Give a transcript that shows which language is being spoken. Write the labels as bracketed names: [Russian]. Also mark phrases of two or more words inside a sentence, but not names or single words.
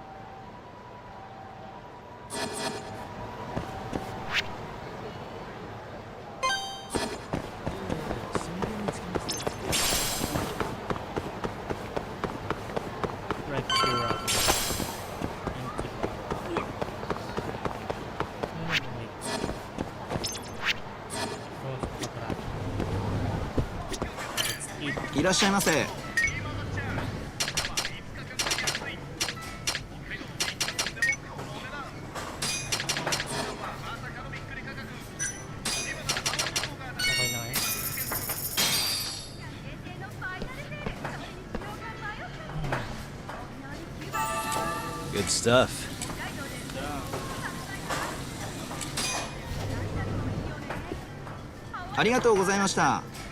[English] Right to rock. Let's eat. [Japanese] いらっしゃいませ。 [Filipino] Okay na kayo? [English] Good stuff. [Japanese] ありがとうございました。